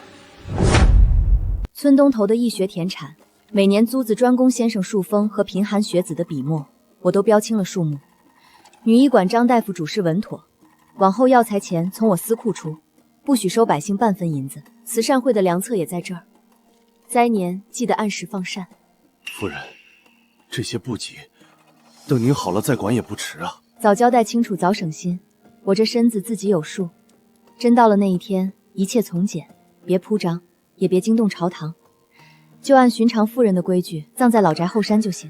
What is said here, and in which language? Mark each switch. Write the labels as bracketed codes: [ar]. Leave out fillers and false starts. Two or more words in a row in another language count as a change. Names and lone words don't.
[zh] 村東頭的義學田產，每年租子專供先生樹風和貧寒學子的筆墨，我都標清了數目。女醫館張大夫主事穩妥，往後藥材錢從我私庫出，不許收百姓半分銀子。慈善會的良策也在這兒，災年記得按時放膳。夫人，這些不急，等您好了再管也不遲啊。早交代清楚，早省心。我這身子自己有數，真到了那一天，一切從簡，別鋪張，也別驚動朝堂，就按尋常婦人的規矩，葬在老宅後山就行。